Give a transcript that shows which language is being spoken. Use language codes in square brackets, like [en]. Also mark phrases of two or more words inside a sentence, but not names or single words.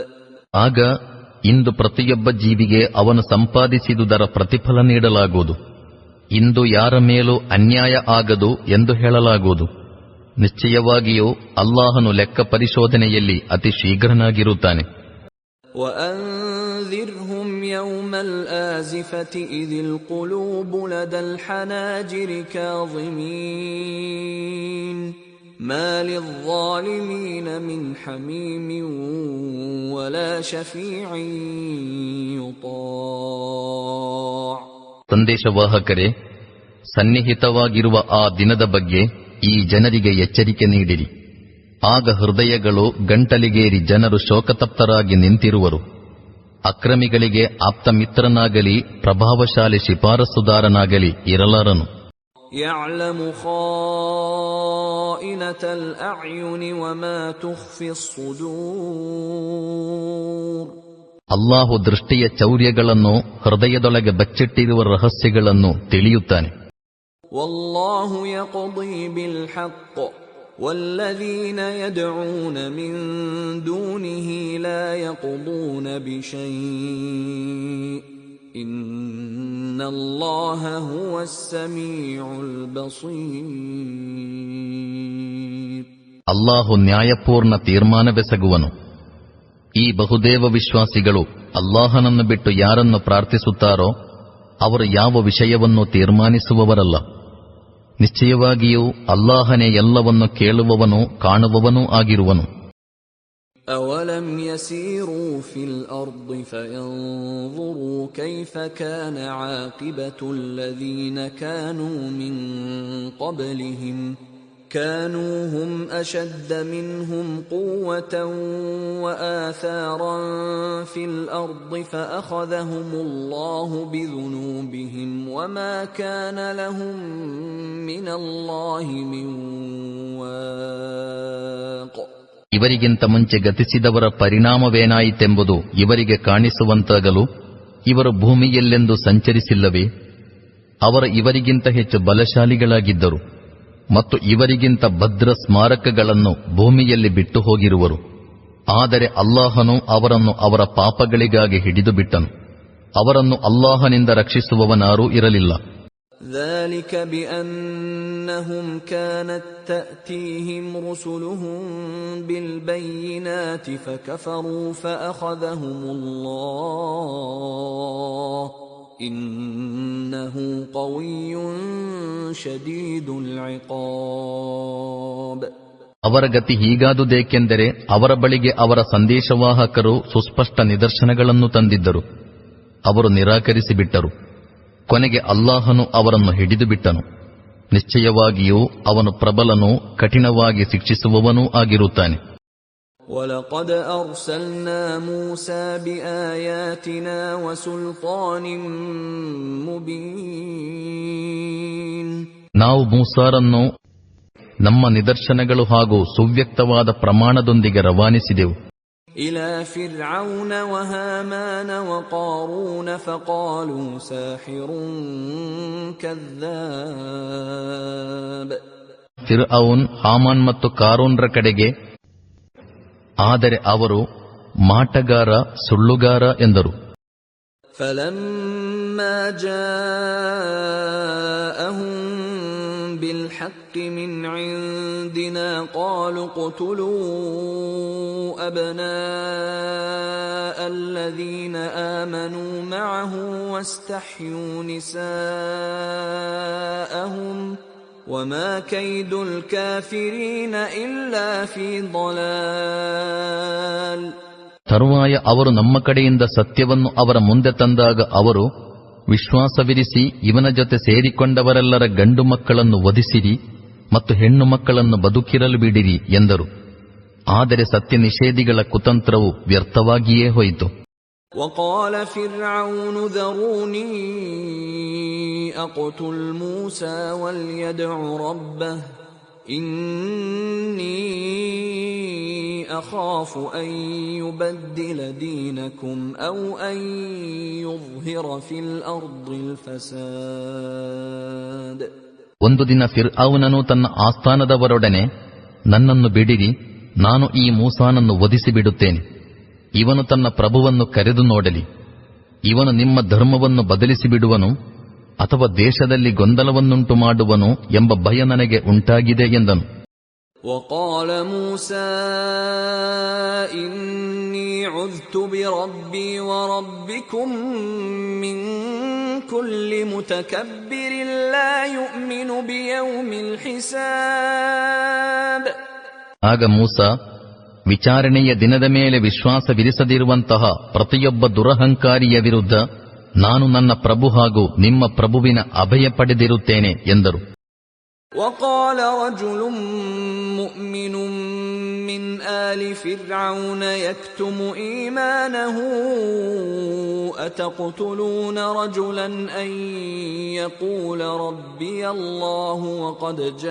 [kn] ಆಗ ಇಂದು ಪ್ರತಿಯೊಬ್ಬ ಜೀವಿಗೆ ಅವನು ಸಂಪಾದಿಸಿದುದರ ಪ್ರತಿಫಲ ನೀಡಲಾಗುವುದು. ಇಂದು ಯಾರ ಮೇಲೂ ಅನ್ಯಾಯ ಆಗದು ಎಂದು ಹೇಳಲಾಗುವುದು. ನಿಶ್ಚಯವಾಗಿಯೂ ಅಲ್ಲಾಹನು ಲೆಕ್ಕ ಪರಿಶೋಧನೆಯಲ್ಲಿ ಅತಿ ಶೀಘ್ರನಾಗಿರುತ್ತಾನೆ. [ar] وأنذرهم يوم الآزفة إذ القلوب لدى الحناجر كاظمين ما للظالمين من حميم ولا شفيع يطاع. [kn] ಸಂದೇಶವಾಹಕರೇ, ಸನ್ನಿಹಿತವಾಗಿರುವ ಆ ದಿನದ ಬಗ್ಗೆ ಈ ಜನರಿಗೆ ಎಚ್ಚರಿಕೆ ನೀಡಿರಿ. ಆಗ ಹೃದಯಗಳು ಗಂಟಲಿಗೇರಿ ಜನರು ಶೋಕತಪ್ತರಾಗಿ ನಿಂತಿರುವರು. ಅಕ್ರಮಿಗಳಿಗೆ ಆಪ್ತಮಿತ್ರನಾಗಲಿ ಪ್ರಭಾವಶಾಲಿ ಶಿಫಾರಸುದಾರನಾಗಲಿ ಇರಲಾರನು. [ar] يعلم خائنة الأعين وما تخفي الصدور. [kn] ಅಲ್ಲಾಹು ದೃಷ್ಟಿಯ ಚೌರ್ಯಗಳನ್ನು, ಹೃದಯದೊಳಗೆ ಬಚ್ಚಿಟ್ಟಿರುವ ರಹಸ್ಯಗಳನ್ನು ತಿಳಿಯುತ್ತಾನೆ. [ar] والله يقضي بالحق والذين يدعون من دونه لا يقضون بشيء إن الله هو السميع البصير. [kn] ಅಲ್ಲಾಹು ನ್ಯಾಯಪೂರ್ಣ ತೀರ್ಮಾನವೆಸಗುವನು. ಈ ಬಹುದೇವ ವಿಶ್ವಾಸಿಗಳು ಅಲ್ಲಾಹನನ್ನು ಬಿಟ್ಟು ಯಾರನ್ನು ಪ್ರಾರ್ಥಿಸುತ್ತಾರೋ ಅವರು ಯಾವ ವಿಷಯವನ್ನು ತೀರ್ಮಾನಿಸುವವರಲ್ಲ. ನಿಶ್ಚಯವಾಗಿಯೂ ಅಲ್ಲಾಹನೇ ಎಲ್ಲವನ್ನು ಕೇಳುವವನೂ ಕಾಣುವವನೂ ಆಗಿರುವನು. [ar] أَوَلَمْ يَسِيرُوا فِي الْأَرْضِ فَيَنظُرُوا كَيْفَ كَانَ عَاقِبَةُ الَّذِينَ كَانُوا مِنْ قَبْلِهِمْ كَانُوا هُمْ أَشَدَّ مِنْهُمْ قُوَّةً وَآثَارًا فِي الْأَرْضِ فَأَخَذَهُمُ اللَّهُ بِذُنُوبِهِمْ وَمَا كَانَ لَهُمْ مِنَ اللَّهِ مِنْ وَاقٍ. [kn] ಇವರಿಗಿಂತ ಮುಂಚೆ ಗತಿಸಿದವರ ಪರಿಣಾಮವೇನಾಯಿತೆಂಬುದು ಇವರಿಗೆ ಕಾಣಿಸುವಂತಾಗಲು ಇವರು ಭೂಮಿಯಲ್ಲೆಂದು ಸಂಚರಿಸಿಲ್ಲವೇ? ಇವರಿಗಿಂತ ಹೆಚ್ಚು ಬಲಶಾಲಿಗಳಾಗಿದ್ದರು ಮತ್ತು ಇವರಿಗಿಂತ ಭದ್ರ ಸ್ಮಾರಕಗಳನ್ನು ಭೂಮಿಯಲ್ಲಿ ಬಿಟ್ಟು ಹೋಗಿರುವರು. ಆದರೆ ಅಲ್ಲಾಹನು ಅವರನ್ನು ಅವರ ಪಾಪಗಳಿಗಾಗಿ ಹಿಡಿದು ಬಿಟ್ಟನು. ಅವರನ್ನು ಅಲ್ಲಾಹನಿಂದ ರಕ್ಷಿಸುವವನಾರೂ ಇರಲಿಲ್ಲ. [ar] ذلك بأنهم كانت تأتيهم رسلهم بالبينات فكفروا فأخذهم الله إنه قوي شديد العقاب. [kn] ಅವರ ಗತಿ ಹೀಗಾದುದೇಕೆಂದರೆ ಅವರ ಬಳಿಗೆ ಅವರ ಸಂದೇಶವಾಹಕರು ಸುಸ್ಪಷ್ಟ ನಿದರ್ಶನಗಳನ್ನು ತಂದಿದ್ದರು. ಅವರು ನಿರಾಕರಿಸಿಬಿಟ್ಟರು. ಕೊನೆಗೆ ಅಲ್ಲಾಹನು ಅವರನ್ನು ಹಿಡಿದು ಬಿಟ್ಟನು. ನಿಶ್ಚಯವಾಗಿಯೂ ಅವನು ಪ್ರಬಲನೂ ಕಠಿಣವಾಗಿ ಶಿಕ್ಷಿಸುವವನೂ ಆಗಿರುತ್ತಾನೆ. [ar] وَلَقَدْ أَرْسَلْنَا مُوسَى بِآيَاتِنَا وَسُلْطَانٍ مُبِينٍ. [kn] ನಾವು ಮೂಸಾರನ್ನು ನಮ್ಮ ನಿದರ್ಶನಗಳು ಹಾಗೂ ಸುವ್ಯಕ್ತವಾದ ಪ್ರಮಾಣದೊಂದಿಗೆ ರವಾನಿಸಿದೆವು. [ar] إلى فرعون وهامان وقارون فقالوا ساحر كذاب. [kn] ಫಿರ್ಔನ್, ಹಾಮಾನ್ ಮತ್ತು ಕಾರೂನ್ರ ಕಡೆಗೆ, ಆದರೆ ಅವರು ಮಾಟಗಾರ, ಸುಳ್ಳುಗಾರ ಎಂದರು. [ar] فلما جاءهم بالحق من عندنا قالوا اقتلوا أبناء الذين آمنوا معه واستحيوا نساءهم وما كيد الكافرين إلا في ضلال. [kn] ತರುವಾಯ ಅವರು ನಮ್ಮ ಕಡೆಯಿಂದ ಸತ್ಯವನ್ನು ಅವರ ಮುಂದೆ ತಂದಾಗ ಅವರು, ವಿಶ್ವಾಸವಿರಿಸಿ ಇವನ ಜೊತೆ ಸೇರಿಕೊಂಡವರೆಲ್ಲರ ಗಂಡು ಮಕ್ಕಳನ್ನು ವಧಿಸಿರಿ ಮತ್ತು ಹೆಣ್ಣು ಮಕ್ಕಳನ್ನು ಬದುಕಿರಲು ಬಿಡಿರಿ ಎಂದರು. ಆದರೆ ಸತ್ಯ ನಿಷೇಧಿಗಳ ಕುತಂತ್ರವು ವ್ಯರ್ಥವಾಗಿಯೇ ಹೋಯಿತು. [ar] وقال فرعون ذروني أقتل موسى وليدع ربه إني أخاف أن يبدل دينكم أو أن يظهر في الأرض الفساد. [kn] ಒಂದು ದಿನ ಫಿರ್ಔನನು ತನ್ನ ಆಸ್ಥಾನದವರೊಡನೆ, ನನ್ನನ್ನು ಬಿಡಿರಿ, ನಾನು ಈ ಮೂಸಾನನ್ನು ವಧಿಸಿಬಿಡುತ್ತೇನೆ. ಇವನು ತನ್ನ ಪ್ರಭುವನ್ನು ಕರೆದು ನೋಡಲಿ. ಇವನು ನಿಮ್ಮ ಧರ್ಮವನ್ನು ಬದಲಿಸಿಬಿಡುವನು ಅಥವಾ ದೇಶದಲ್ಲಿ ಗೊಂದಲವನ್ನುಂಟು ಮಾಡುವನು ಎಂಬ ಭಯ ನನಗೆ ಉಂಟಾಗಿದೆ ಎಂದನು. [ar] وقال موسى إني عذت بربي وربكم من كل متكبر لا يؤمن بيوم الحساب. [kn] ಆಗ ಮೂಸಾ, ವಿಚಾರಣೆಯ ದಿನದ ಮೇಲೆ ವಿಶ್ವಾಸವಿರಿಸದಿರುವಂತಹ ಪ್ರತಿಯೊಬ್ಬ ದುರಹಂಕಾರಿಯ ವಿರುದ್ಧ ನಾನು ನನ್ನ ಪ್ರಭು ಹಾಗೂ ನಿಮ್ಮ ಪ್ರಭುವಿನ ಅಭಯ ಪಡೆದಿರುತ್ತೇನೆ ಎಂದರು. [ar] وقال رجل مؤمن من آل فرعون يكتم إيمانه أتقتلون رجلا أن يقول ربي الله وقد